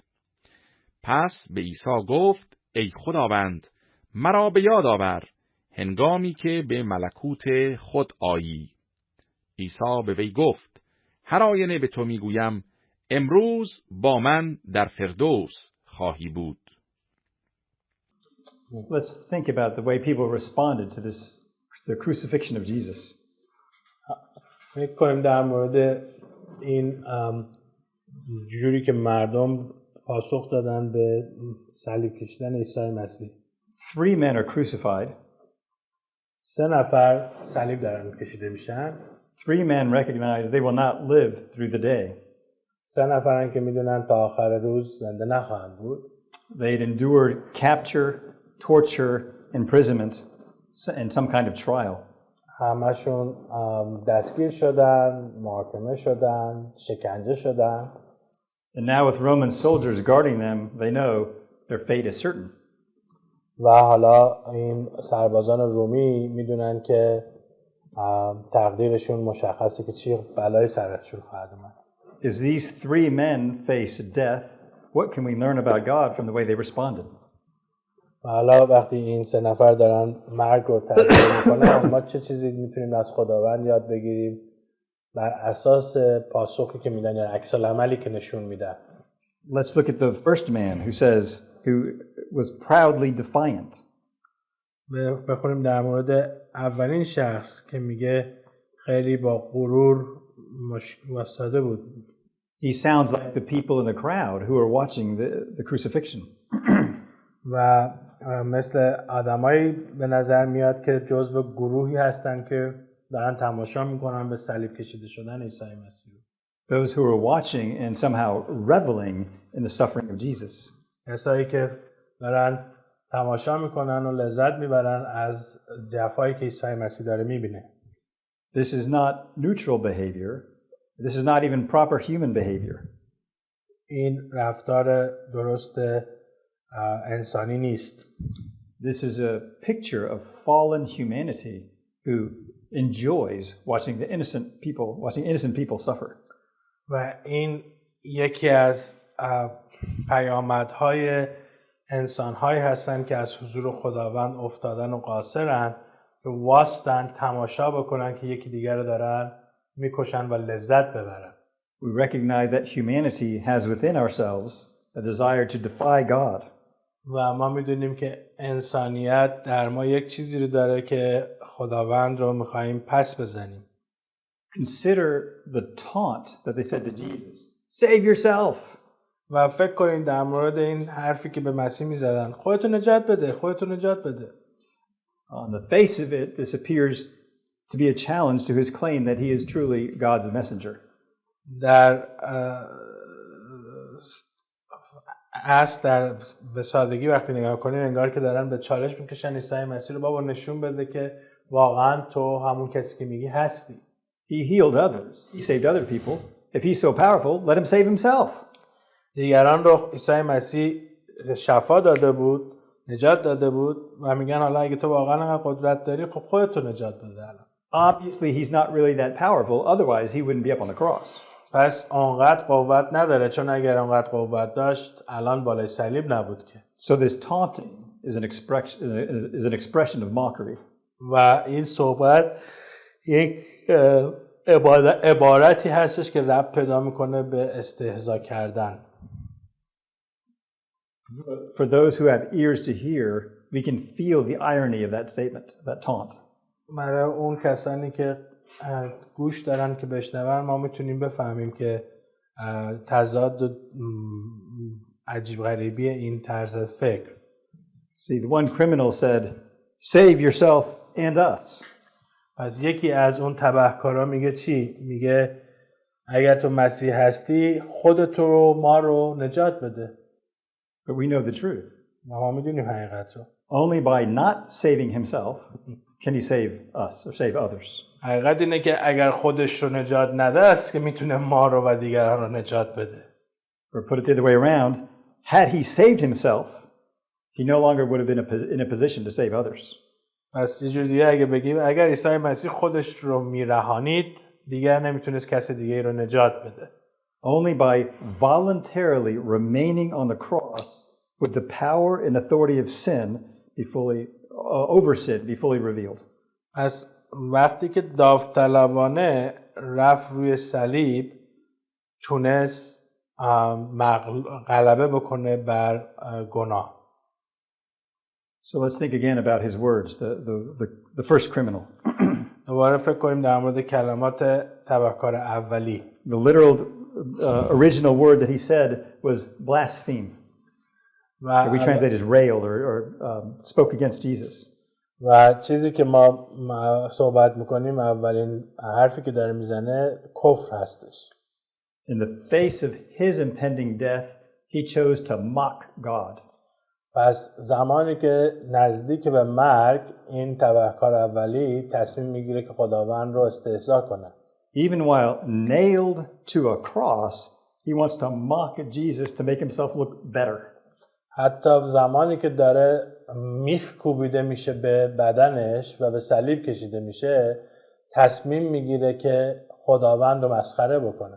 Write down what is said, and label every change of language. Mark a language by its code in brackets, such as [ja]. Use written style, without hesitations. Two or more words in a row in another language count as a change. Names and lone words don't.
[fa] پس به عیسی گفت: ای خداوند، مرا به یاد آور هنگامی که به ملکوت خود آیی. عیسی به وی گفت: هر آینه به تو میگویم امروز با من در فردوس خواهی بود. [en] Let's think about the way people responded to the crucifixion of Jesus. [fa] فکر کنیم در مورد این جوری که مردم پاسخ دادن به صلیب کشیدن عیسی مسیح. [en] 3 men are crucified. [fa] 3 نفر صلیب دارن کشیده میشن. [en] 3 men recognize they will not live through the day. [fa] 3 نفرن که میدونن تا آخر روز زنده نخواهند بود. [en] They'd endured capture, torture, imprisonment, and some kind of trial. [fa] همشون دستگیر شدن، محاکمه شدن، شکنجه شدن. [en] And now with Roman soldiers guarding them, they know their fate is certain. [fa] و حالا این سربازان رومی میدونن که تقدیرشون مشخصه که چی بلای سرشون خواهد اومد. [en] As these 3 men face death, what can we learn about God from the way they responded? [fa] و حالا وقتی این 3 نفر دارن مرگ رو تجربه میکنن، ما چه چیزی میتونیم از خداوند یاد بگیریم بر اساس پاسخی که میدن یا عکس العملی که نشون میدن. [en] Let's look at the first man who was proudly defiant. [fa] بخونیم در مورد اولین شخص که میگه خیلی با غرور واسطه بود. [en] He sounds like the people in the crowd who are watching the crucifixion. [fa] و مثل آدمایی به نظر میاد که جزو گروهی هستن که دارن تماشا میکنن به صلیب کشیده شدن عیسی مسیح. [en] Those who are watching and somehow reveling in the suffering of Jesus. [fa] کسایی که دارن تماشا میکنن و لذت میبرن از جفایی که عیسی مسیح داره میبینه. [en] This is not neutral behavior. This is not even proper human behavior. [fa] این رفتار درست انسانی نیست. [en] This is a picture of fallen humanity who enjoys watching innocent people suffer. [fa] و این یکی از پیامدهای انسان‌هایی هستند که از حضور خداوند افتادن و قاصرن که واسطن تماشا بکنن که یکی دیگر رو دارن میکشن و لذت ببرن. [en] We recognize that humanity has within ourselves a desire to defy God. [fa] و ما میدونیم که انسانیت در ما یک چیزی رو داره که خداوند رو میخواییم پس بزنیم. [en] consider the taunt that they said to Jesus. Save yourself. [fa] و فکر کنین در مورد این حرفی که به مسیح میزدن، خودتو نجات بده، خودتو نجات بده. [en] On the face of it, this appears to be a challenge to his claim that he is truly God's messenger. [fa] در به سادگی وقتی نگاه کنین انگار که دارن به چالش میکشن عیسی مسیح رو، بابا نشون بده که واقعا تو همون کسی که میگی هستی. [en] He healed others. He saved other people. If he's so powerful, let him save himself. [fa] دیگران رو عیسی مسیح شفا داده بود، نجات داده بود و میگن حالا اگه تو واقعا انقدر قدرت داری خب خودت نجات بده الان. [en] Obviously, he's not really that powerful. Otherwise, he wouldn't be up on the cross. [fa] پس اونقدر قوت نداره، چون اگر اونقدر قوت داشت الان بالای صلیب نبود که. [en] So this taunting is an expression of mockery. [fa] و این صحبت یک عبارتی هستش که ربط پیدا میکنه به استهزا کردن. [en] For those who have ears to hear, we can feel the irony of that statement, that taunt. [fa] برای اون کسانی که گوش دارن که بشنون ما میتونیم بفهمیم که تضاد و عجیب غریبی این طرز فکر. [en] See, the one criminal said, "Save yourself and us." [fa] پس یکی از اون تبهکارا میگه چی؟ میگه اگر تو مسیح هستی خودت رو ما رو نجات بده. [en] But we know the truth. [fa] ما میدونیم حقیقت رو. [en] Only by not saving himself can he save us or save others. [fa] حقیقت اینه که اگر خودش رو نجات نده است که میتونه ما رو و دیگران رو نجات بده. [en] Or put it the other way around, had he saved himself, he no longer would have been in a position to save others. [fa] پس یه جور دیگه اگه بگیم اگر عیسی مسیح خودش رو میرهانید دیگر نمیتونست کسی دیگه رو نجات بده. [en] Only by voluntarily remaining on the cross would the power and authority of sin be fully revealed. [fa] پس وقتی که داوطلبانه رفت روی صلیب تونست غلبه بکنه بر گناه. [en] So let's think again about his words, the first criminal. [fa] دوباره فکر کنیم در مورد کلمات تبهکار اولی. [en] The literal original word that he said was blaspheme. We translate as railed or spoke against Jesus. [fa] و چیزی که ما صحبت میکنیم اولین حرفی که داره میزنه کفر هستش. [en] In the face of his impending death, he chose to mock God. [fa] پس زمانی که نزدیک به مرگ این تبهکار اولی تصمیم میگیره که خداوند رو استهزا کنه. [en] Even while nailed to a cross, he wants to mock Jesus to make himself look better. [fa] حتی زمانی که داره میخ کوبیده میشه به بدنش و به صلیب کشیده میشه تصمیم میگیره که خداوند رو مسخره بکنه.